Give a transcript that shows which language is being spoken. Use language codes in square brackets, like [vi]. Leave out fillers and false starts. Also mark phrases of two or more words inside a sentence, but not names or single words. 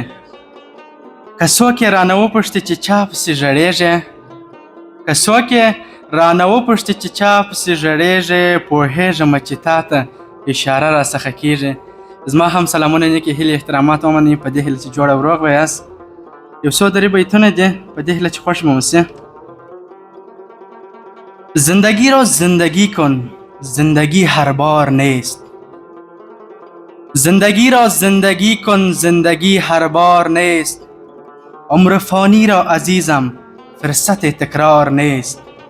[ps] که څوک یې رانه وپوښتي چې چا پسې ژړېږي، که څوک یې رانه وپوښتي چې چا پسې ژړېږي، پوهېږم چې تا ته اشاره راڅخه کېږي. زما هم سلامونه نیکې هیلې احترامات ومنئ، په دې هیله چې جوړ او روغ به یاست. یو څو درې بیتونه دي، په دې هیله چې خوش مو اوسي. [fa] زندگی را زندگی کن، زندگی هر بار نیست، زندگی را زندگی کن، زندگی هر بار نیست، عمر فانی را عزیزم فرصت تکرار نیست.